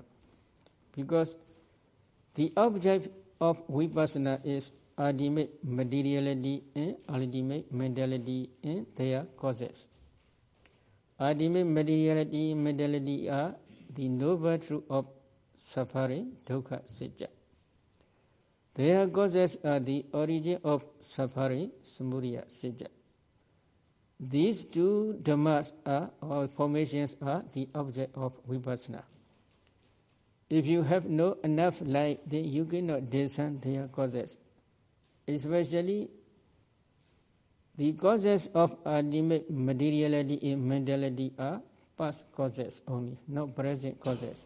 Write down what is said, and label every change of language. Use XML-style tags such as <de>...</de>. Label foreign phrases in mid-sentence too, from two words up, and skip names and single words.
<en>Because the object of vipassana is ultimate materiality and ultimate mentality and their causes. Ultimate materiality and mentality are the noble truth of suffering,</en> <pi>dukkha, sacca.</pi> <en>Their causes are the origin of suffering,</en> <pi>samudaya, sacca.</pi> <en>These two dhammas or formations are the object of vipassana. If you have no enough light, then you cannot discern their causes. Especially The causes of ultimate materiality and mentality are past causes only, not present causes.</en>